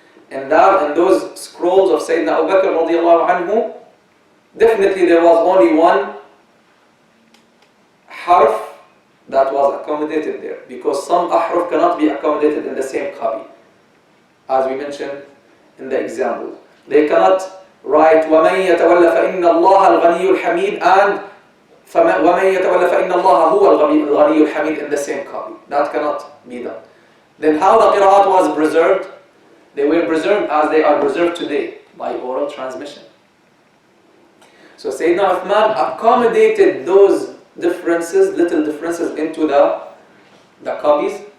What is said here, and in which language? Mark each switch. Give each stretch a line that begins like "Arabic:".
English: And those scrolls of Sayyidina Abu Bakr radiallahu anhu, definitely there was only one harf that was accommodated there, because some ahruf cannot be accommodated in the same copy, as we mentioned in the example. They cannot write
Arabic: وَمَنْ يَتَوَلَّ فَإِنَّ اللَّهَ الْغَنِيُّ الْحَمِيدُ and وَمَنْ يَتَوَلَّ فَإِنَّ اللَّهَ هُوَ الْغَنِيُّ الْحَمِيدُ
English: in the same copy. That cannot be done. Then how the qira'at was preserved? They were preserved as they are preserved today, by oral transmission. So Sayyidina Uthman accommodated those differences, little differences, into the copies.